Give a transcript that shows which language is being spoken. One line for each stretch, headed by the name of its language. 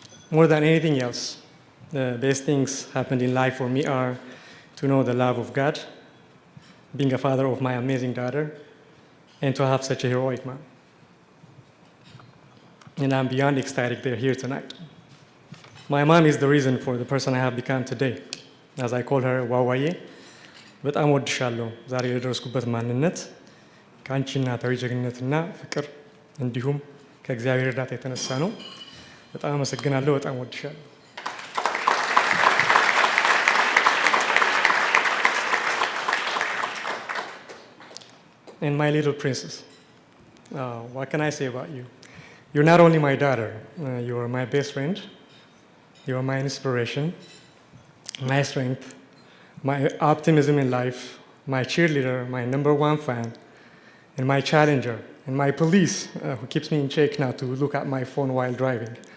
English: More than anything else, the best things happened in life for me are to know the love of God, being a father of my amazing daughter, and to have such a heroic mom. And I'm beyond ecstatic they're here tonight. My mom is the reason for the person I have become today. As I call her,
Amharic: ዋዋዬ በጣም ወድሻለሁ። ዛሬ የደረስኩበት ማንነት ከአንቺ እናታዊ ጀግንነትና ፍቅር እንዲሁም ከእግዚአብሔር እርዳታ የተነሳ ነው። በጣም አመሰግናለሁ። በጣም ወድሻለሁ።
English: And my little princess, what can I say about you? You're not only my daughter, you are my best friend. You are my inspiration, my strength, my optimism in life, my cheerleader, my #1 fan, and my challenger, and my police who keeps me in check not to look at my phone while driving.